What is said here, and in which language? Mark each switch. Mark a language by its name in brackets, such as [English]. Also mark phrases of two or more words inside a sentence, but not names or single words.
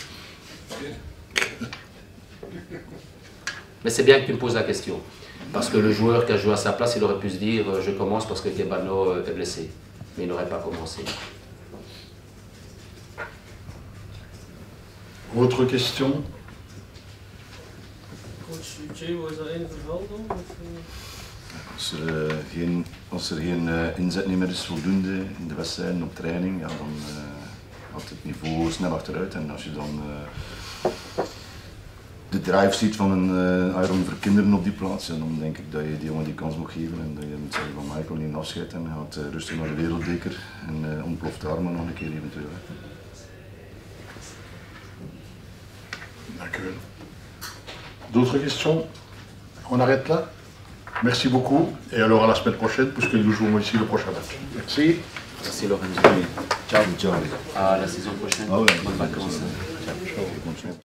[French] Mais c'est bien que tu me poses la question. Parce que le joueur qui a joué à sa place, il aurait pu se dire je commence parce que Kebano est blessé. Mais il n'aurait pas commencé. Autre question? [Dutch] Coach Jay, was dat één verhaal dan? Als er geen inzet meer is voldoende in de wedstrijden op training, ja, dan gaat het niveau snel achteruit. En als je dan de drive ziet van een Iron Verkinderen op die plaats, ja, dan denk ik dat je die jongen die kans moet geven en dat je moet zeggen van Michael neemt afscheid en gaat rustig naar de wereldbeker en ontploft daar maar nog een keer eventueel. Dank u wel. [French] D'autres questions? On arrête là? Merci beaucoup et alors à la semaine prochaine puisque nous jouons ici le prochain match. Merci. Merci Lorenzo. [Italian] Ciao, ciao. [French] À la saison prochaine. Ah ouais. Bonnes vacances. [Italian] Ciao.